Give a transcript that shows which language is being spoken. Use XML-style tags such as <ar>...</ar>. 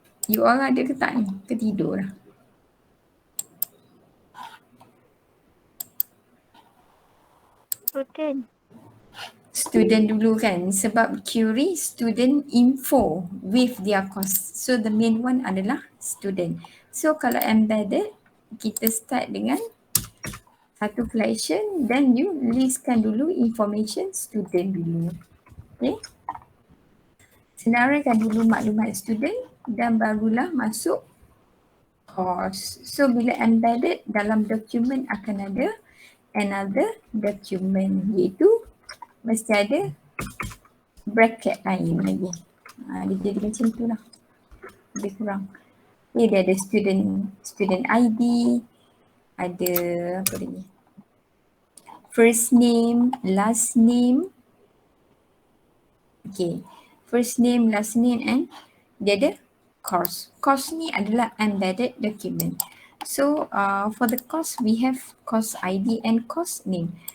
<ms>You all ada ke tak ni? Ketidur lah. Student dulu kan, sebab query student info</ms> <en>with their course.</en> <ms>So the main one adalah student. So kalau embedded, kita start dengan satu collection, then you listkan dulu information student dulu. Okay. Senaraikan dulu maklumat student dan barulah masuk course. So bila embedded, dalam dokumen akan ada another document, iaitu mesti ada bracket lain lagi. Dia jadi macam tu lah. Lebih kurang. Dia ada student ID, ada apa lagi?</ms> <en>First name, last name. Okay. First name, last name and</en> <ms>dia ada</ms> <en>course.</en> <ms>Course ni adalah embedded document.</ms> <en>So for the course, we have course ID and course name.</en>